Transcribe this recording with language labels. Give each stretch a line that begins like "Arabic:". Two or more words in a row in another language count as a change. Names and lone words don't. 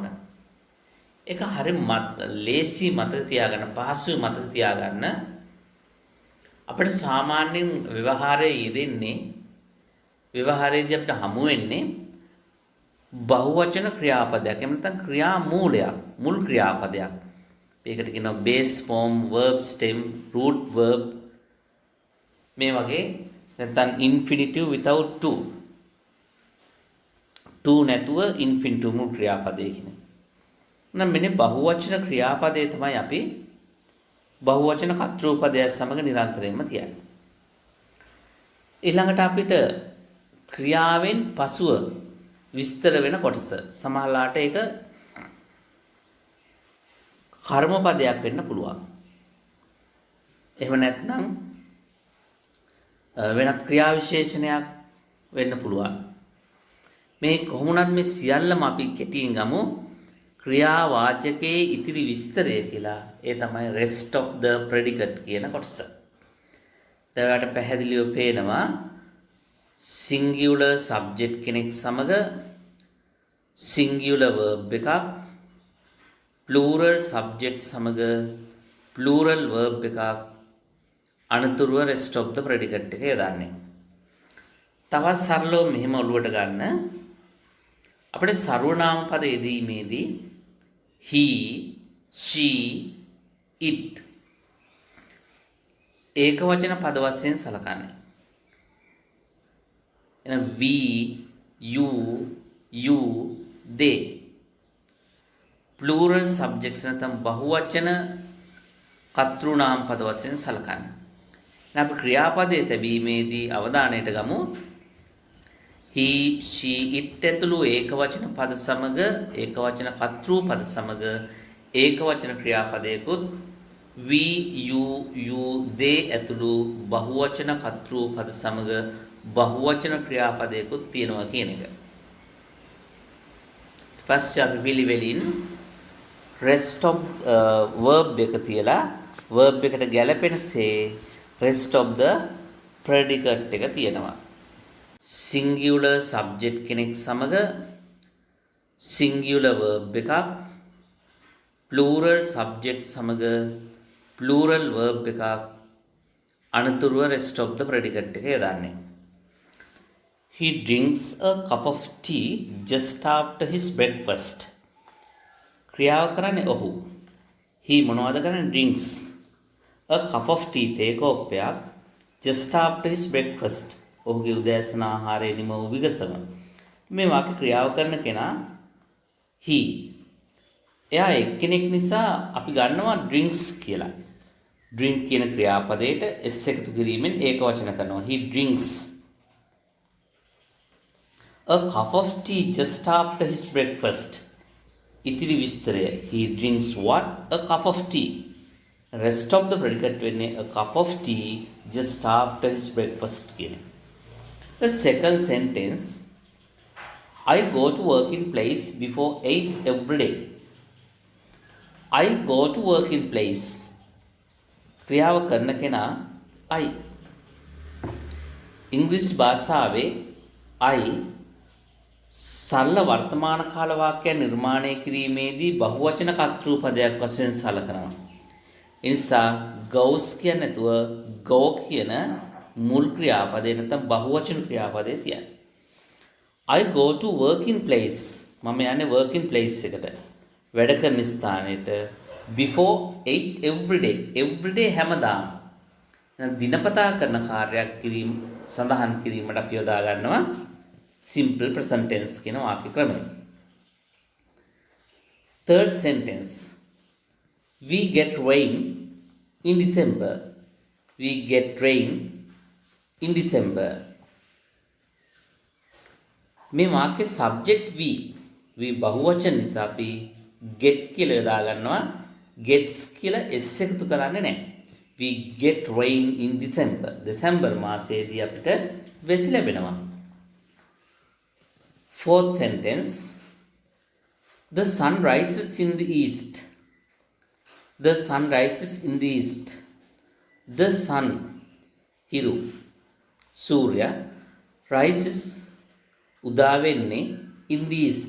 Sinhala: ඒක හරිය ලේසි මතක තියාගන්න, පහසුයි මතක තියාගන්න. අපිට සාමාන්‍යයෙන් ව්‍යවහාරයේ යෙදෙන්නේ ව්‍යවහාරයේදී අපිට හමු වෙන්නේ බහුවචන ක්‍රියාපදයක්. එහෙම නැත්නම් ක්‍රියා මූලයක්, මුල් ක්‍රියාපදයක්. ඒකට කියනවා
English: base form, verb stem, root verb
Sinhala: මේ වගේ. නැත්නම්
English: infinitive without to.
Sinhala: to නැතුව infinitive මුල් ක්‍රියාපදයේ කියන්නේ. නම් මෙන්න බහුවචන ක්‍රියාපදයේ තමයි අපි බහුවචන කර්තෘපදය සමග නිරන්තරයෙන්ම තියන්නේ. ඊළඟට අපිට ක්‍රියාවෙන් පසුව විස්තර වෙන කොටස සමහරලාට ඒක කර්මපදයක් වෙන්න පුළුවන්. එහෙම නැත්නම් වෙනත් ක්‍රියා විශේෂණයක් වෙන්න පුළුවන්. මේ කොහොමුණත් මේ සියල්ලම අපි කෙටියෙන් ගමු ක්‍රියා වාචකයේ ඉතිරි විස්තරය කියලා. ඒ තමයි
English: rest of the predicate
Sinhala: කියන කොටස. දැන් පැහැදිලිව පේනවා
English: singular subject
Sinhala: කෙනෙක් සමග
English: singular verb
Sinhala: එකක්
English: plural subject
Sinhala: සමග
English: plural verb
Sinhala: එකක් අනතුරුව
English: rest of the predicate
Sinhala: එක යොදන්නේ. තවත් සරලව මෙහෙම ඔළුවට ගන්න. අපිට සර්වනාම පද යෙදීමේදී
English: he, she, it
Sinhala: ඒක වචන පද වශයෙන් සලකන්නේ. එහෙනම්
English: we, you, they plural subjects
Sinhala: නැත්නම් බහුවචන කර්තෘනාම පද වශයෙන් සලකන්නේ. දැන් අපි ක්‍රියාපදයේ තැබීමේදී අවධානයට ගමු.
English: he, she, it
Sinhala: ඇතුළු ඒකවචන පද සමග ඒකවචන කර්තෘ පද සමග ඒකවචන ක්‍රියාපදයකුත්
English: we, you, they
Sinhala: ඇතුළු බහුවචන කර්තෘ පද සමග බහුවචන ක්‍රියාපදයකුත් තියෙනවා කියන එක. පස්සේ අපි පිළිවෙලින්
English: rest of verb
Sinhala: එක තියලා verb එකට ගැලපෙනසේ
English: rest of the predicate
Sinhala: එක තියෙනවා.
English: singular subject
Sinhala: කෙනෙක් සමග
English: singular verb
Sinhala: එකක්,
English: plural subject
Sinhala: සමග
English: plural verb
Sinhala: එකක් අනතුරුව
English: rest of the predicate
Sinhala: එක යොදන්නේ.
English: He drinks a cup of tea just after his breakfast.
Sinhala: ක්‍රියාව කරන්නේ ඔහු. he මොනවද කරන්නේ?
English: drinks a cup of tea
Sinhala: තේ කෝප්පයක්
English: just after his breakfast.
Sinhala: ඔහුගේ උදෑසන ආහාරය නිම වූ විගසම. මේ වාක්‍ය ක්‍රියාව කරන කෙනා he. එයා එක්කෙනෙක් නිසා අපි ගන්නවා drinks කියලා. drink කියන ක්‍රියාපදයට s එකතු කිරීමෙන් ඒක වචන කරනවා.
English: he drinks a cup of tea just after his breakfast.
Sinhala: ඉතිරි විස්තරය
English: he drinks what? a cup of tea. rest of the predicate වෙන්නේ a cup of tea just after his breakfast කියන. The second sentence, I go to work in place before 8 every day. I go to work in place.
Sinhala: ක්‍රියාව කරන කෙනා I. ඉංග්‍රීසි භාෂාවේ I සරල වර්තමාන කාල වාක්‍යයක් නිර්මාණය කිරීමේදී බහුවචන කර්තෘ පදයක් වශයෙන් සලකනවා. ඒ නිසා goes කියන නැතුව go කියන මුල් ක්‍රියාපදේ නැත්නම් බහුවචන ක්‍රියාපදේ තියන්න.
English: I go to work in place.
Sinhala: මම යන්නේ
English: work in place
Sinhala: එකට. වැඩ කරන ස්ථානෙට
English: before 8 every day. every day
Sinhala: හැමදාම. දිනපතා කරන කාර්යයක් කිරීම සඳහන් කිරීමට අපි යොදා ගන්නවා
English: simple present tense
Sinhala: කියන වාක්‍ය ක්‍රමය.
English: Third sentence, we get rain in December. We get rain in December.
Sinhala: මේ වාක්‍ය
English: subject we
Sinhala: බහුවචන නිසා අපි get කියලා යොදා ගන්නවා. gets කියලා s එකතු කරන්නේ නැහැ.
English: we get rain in December.
Sinhala: දෙසැම්බර් මාසයේදී අපිට වැසි ලැබෙනවා.
English: Fourth sentence, the sun rises in the east. The sun rises in the east. The sun, hiru, surya, rises,
Sinhala: උදා වෙන්නේ
English: in the east.